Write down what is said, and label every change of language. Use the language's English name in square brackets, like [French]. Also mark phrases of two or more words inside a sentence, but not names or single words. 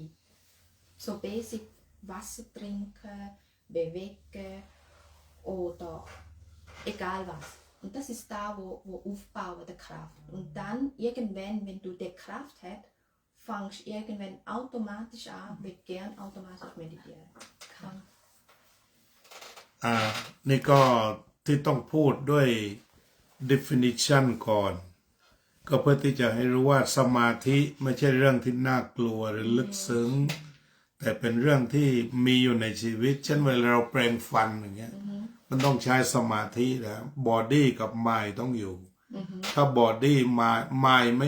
[German] So basic Wasser trinken, bewegen oder egal was. Und das ist da, wo aufbauen der Kraft. Und dann irgendwann, wenn du die Kraft hast, fangst du irgendwann automatisch an, wird gern automatisch meditieren. Kann. [Thai] นี่ก็ที่ต้องพูดด้วย definition ก่อน ก็เพื่อที่จะให้รู้ว่าสมาธิไม่ใช่เรื่องที่น่ากลัวหรือลึกซึ้ง แต่เป็นเรื่องที่มีอยู่ในชี วิตเช่นเวลาเราแปรงฟันอย่างเงี้ยมันต้องใช้สมาธินะบอดี้กับมายต้องอยู่ ถ้า [English] body mind [Thai] ไม่